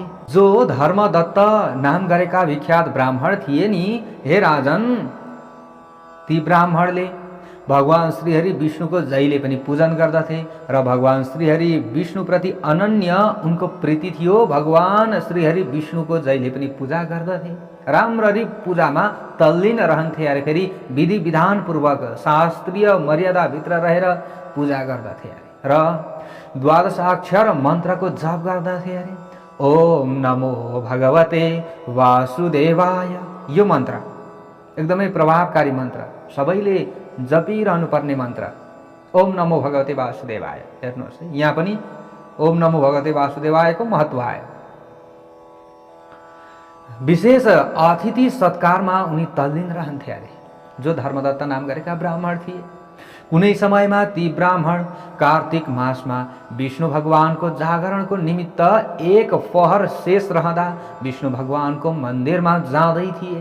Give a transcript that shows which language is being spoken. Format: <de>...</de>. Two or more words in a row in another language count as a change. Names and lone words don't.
<ne>जो धर्मदत्त नाम गरेका विख्यात ब्राह्मण थिए नि, हे राजन, ती ब्राह्मणले भगवान श्रीहरि विष्णुको जहिले पनि पूजन गर्दथे र भगवान श्रीहरि विष्णुप्रति अनन्य उनको प्रीति थियो। भगवान श्रीहरि विष्णुको जहिले पनि पूजा गर्दथे, राम्ररी पूजामा तल्लीन रहन्थे अरे, फेरि विधि विधानपूर्वक शास्त्रीय मर्यादाभित्र रहेर पूजा गर्दथे अरे र द्वादशाक्षर मन्त्रको जप गर्दथे अरे।</ne> <sa>ओम नमो भगवते वासुदेवाय,</sa> <ne>यो मन्त्र एकदमै प्रभावकारी मन्त्र, सबैले जपिरहनु पर्ने मन्त्र।</ne> <sa>ओम नमो भगवते वासुदेवाय।</sa> <ne>हेर्नुहोस्, यहाँ पनि ओम नमो भगवते वासुदेवायको महत्त्व आयो। विशेष अतिथि सत्कारमा उनी तल्लीन रहन्थे अरे, जो धर्मदत्त नाम गरेका ब्राह्मण थिए। कुनै समयमा ती ब्राह्मण कार्तिक मासमा विष्णु भगवानको जागरणको निमित्त एक पहर शेष रहँदा विष्णु भगवानको मन्दिरमा जाँदै थिए।</ne>